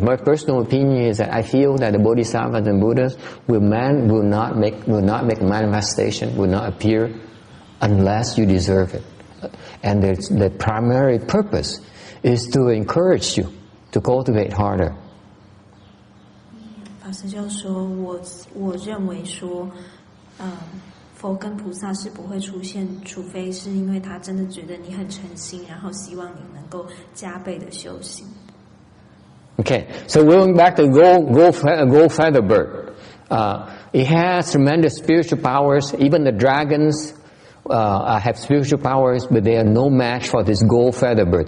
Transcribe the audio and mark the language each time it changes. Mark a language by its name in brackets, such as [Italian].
[English] My personal opinion is that I feel that the Bodhisattvas and Buddhas will not make manifestation, will not appear unless you deserve it. And the primary purpose is to encourage you to cultivate harder. [Chinese] 法师就说，我认为说，佛跟菩萨是不会出现，除非是因为他真的觉得你很诚心，然后希望你能够加倍的修行。 [English] Okay, so going back to go feather bird. It has tremendous spiritual powers. Even the dragons have spiritual powers, but they are no match for this gold feather bird.